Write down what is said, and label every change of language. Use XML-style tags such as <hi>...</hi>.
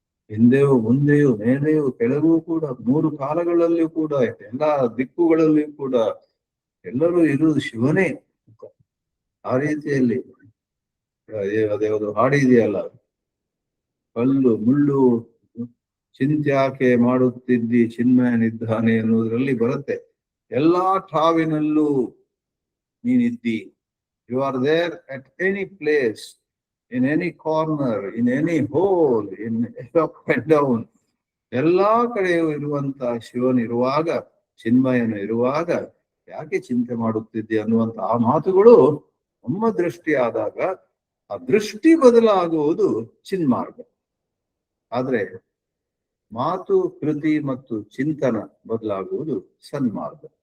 <kn>ಹಿಂದೆಯೂ ಮುಂದೆಯೂ ಮೇಲೆಯೂ ಕೆಳಗೂ ಕೂಡ, 3 ಕಾಲಗಳಲ್ಲಿಯೂ ಕೂಡ, ಎಲ್ಲಾ ದಿಕ್ಕುಗಳಲ್ಲಿಯೂ ಕೂಡ ಎಲ್ಲರೂ ಇರುವುದು ಶಿವನೇ. ಆ ರೀತಿಯಲ್ಲಿ ಅದೇ ಒಂದು ಹಾಡಿದೆಯಲ್ಲ, ಕಲ್ಲು ಮುಳ್ಳು ಚಿಂತ್ಯಾಕೆ ಮಾಡುತ್ತಿದ್ದಿ ಚಿನ್ಮಯನಿದ್ದಾನೆ ಎನ್ನುವುದರಲ್ಲಿ ಬರುತ್ತೆ. ಎಲ್ಲಾ ಠಾವಿನಲ್ಲೂ ನೀನಿದ್ದಿ.</kn> <en>You are there at any place, in any corner, in any hole, in up and down.</en> <kn>ಎಲ್ಲಾ ಕಡೆಯೂ ಇರುವಂತ ಶಿವನಿರುವಾಗ, ಚಿನ್ಮಯನು ಇರುವಾಗ ಯಾಕೆ ಚಿಂತೆ ಮಾಡುತ್ತಿದ್ದೆ ಅನ್ನುವಂತ ಆ ಮಾತುಗಳು ನಮ್ಮ ದೃಷ್ಟಿ ಆದಾಗ ಆ ದೃಷ್ಟಿ ಬದಲಾಗುವುದು ಚಿನ್ಮಾರ್ಗ. ಆದ್ರೆ ಮಾತು, ಕೃತಿ ಮತ್ತು ಚಿಂತನ ಬದಲಾಗುವುದು ಸನ್ಮಾರ್ಗ.</kn>